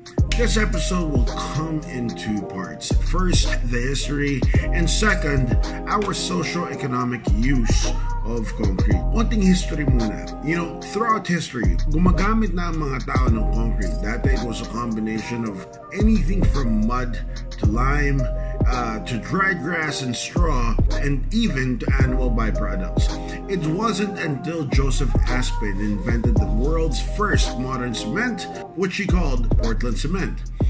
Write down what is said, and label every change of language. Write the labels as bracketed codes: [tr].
[en] This episode will come in two parts. First, the history, and second, our socio-economic use of concrete. [tl] Konting history muna. [en] Throughout history, [tl] gumagamit na ang mga tao ng concrete. [en] Dati it was a combination of anything from mud to lime, to dried grass and straw, and even to animal byproducts. It wasn't until Joseph Aspin invented the world's first modern cement, which he called Portland cement.